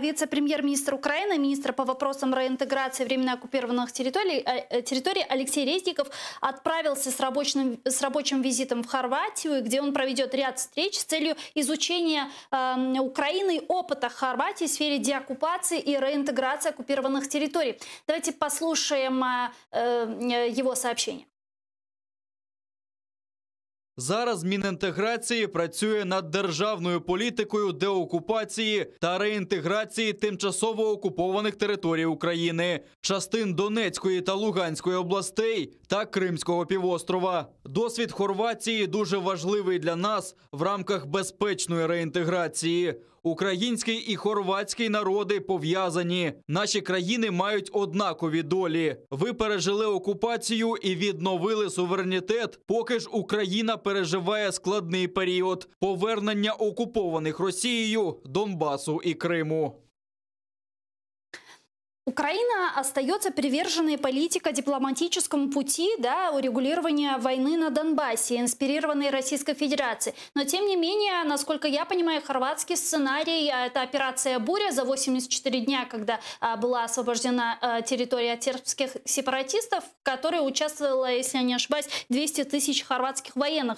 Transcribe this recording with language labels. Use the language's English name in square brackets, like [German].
[Russian] Вице-премьер-министр Украины, министр по вопросам реинтеграции временно оккупированных территорий Алексей Резников отправился с рабочим визитом в Хорватию, где он проведет ряд встреч с целью изучения Украины опыта Хорватии в сфере деоккупации и реинтеграции оккупированных территорий. Давайте послушаем его сообщение. [Ukrainian] Зараз Мінінтеграції працює над державною політикою деокупації та реінтеграції тимчасово окупованих територій України, частин Донецької та Луганської областей та Кримського півострова. Досвід Хорватії дуже важливий для нас в рамках безпечної реінтеграції. Український і хорватський народи пов'язані. Наші країни мають однакові долі. Ви пережили окупацію і відновили суверенітет, поки ж Україна переживає складний період повернення окупованих Росією Донбасу і Криму. [Russian] Украина остается приверженной политико-дипломатическому пути урегулирования войны на Донбассе, инспирированной Российской Федерацией. Но, тем не менее, насколько я понимаю, хорватский сценарий – это операция «Буря» за 84 дня, когда была освобождена территория от сербских сепаратистов, в которой участвовало, если я не ошибаюсь, 200 тысяч хорватских военных.